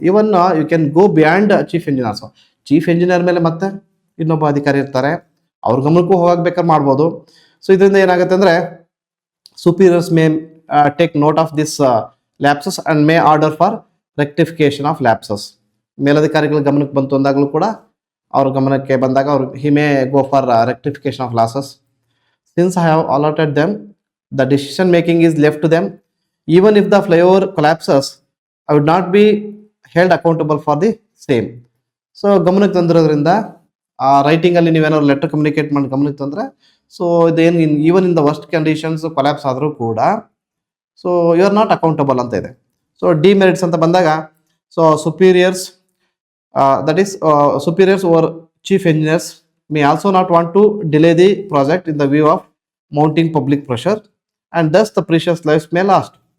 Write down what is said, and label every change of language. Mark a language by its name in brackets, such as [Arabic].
[English] Even you can go beyond chief engineer. [Kannada] So chief engineer ಮೇಲೆ ಮತ್ತೆ ಇನ್ನೊಬ್ಬ ಅಧಿಕಾರಿ ಇರ್ತಾರೆ, ಅವ್ರ ಗಮನಕ್ಕೂ ಹೋಗಬೇಕಾದ್ರೆ ಮಾಡ್ಬೋದು. ಸೊ ಇದರಿಂದ ಏನಾಗುತ್ತೆ ಅಂದರೆ [English] Superiors may take note of this lapses and may order for rectification of lapses. [Kannada] ಮೇಲಧಿಕಾರಿಗಳ ಗಮನಕ್ಕೆ ಬಂತು ಅಂದಾಗಲೂ ಕೂಡ ಅವ್ರ ಗಮನಕ್ಕೆ ಬಂದಾಗ ಅವರು [English] He may go for rectification of losses. Since I have allotted them, the decision making is left to them. Even if the flyover collapses, I would not be held accountable for the same. [Kannada] So ಗಮನಕ್ಕೆ ತಂದಿರೋದ್ರಿಂದ ರೈಟಿಂಗಲ್ಲಿ ನೀವೇನಾದ್ರು letter communicate ಮಾಡಿ ಗಮನಕ್ಕೆ ತಂದರೆ, so ಇದೇನು [English] even in the worst conditions [Kannada] collapse ಆದರೂ ಕೂಡ [English] so you are not accountable [Kannada] ಅಂತ ಇದೆ. ಸೊ ಡಿಮೆರಿಟ್ಸ್ ಅಂತ ಬಂದಾಗ, [English] So superiors that is superiors over chief engineers may also not want to delay the project in the view of mounting public pressure and thus the precious life may lost.